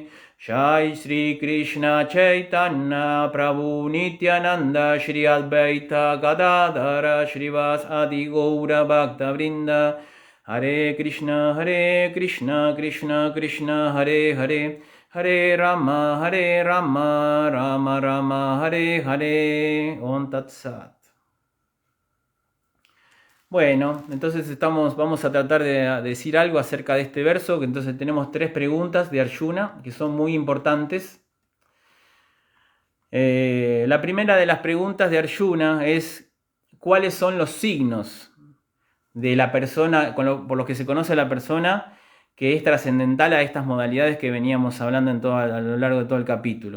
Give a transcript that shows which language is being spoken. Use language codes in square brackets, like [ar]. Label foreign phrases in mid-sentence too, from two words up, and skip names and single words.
[sa] जय श्री कृष्ण चैतन्य प्रभु नित्यानन्द श्री अद्वैत गदाधर श्रीवास आदि गौर भक्त वृन्द. हरे कृष्ण कृष्ण कृष्ण हरे हरे हरे राम, राम राम, हरे हरे Hare Rama, Rama Rama, Hare Hare. ॐ तत् सत्. [es] Bueno, entonces vamos a tratar de decir algo acerca de este verso, que entonces tenemos 3 preguntas de Arjuna, que son muy importantes. La primera de las preguntas de Arjuna es: ¿cuáles son los signos de la persona, por los que se conoce a la persona que es trascendental a estas modalidades que veníamos hablando a lo largo de todo el capítulo?